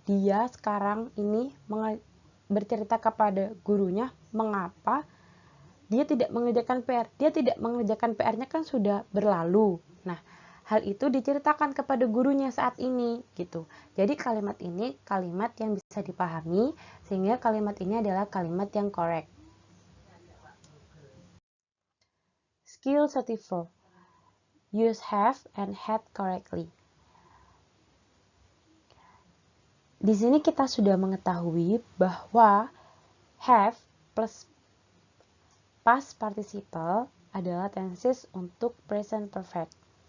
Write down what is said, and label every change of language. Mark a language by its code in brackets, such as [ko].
[id] Dia sekarang ini bercerita kepada gurunya mengapa dia tidak mengerjakan PR. Dia tidak mengerjakan PR-nya kan sudah berlalu. Nah, hal itu diceritakan kepada gurunya saat ini gitu. Jadi kalimat ini kalimat yang bisa dipahami sehingga kalimat ini adalah kalimat yang correct. [en] Skill 34. Use have and had correctly. [id] Di sini kita sudah mengetahui bahwa have plus past participle adalah tenses untuk present perfect.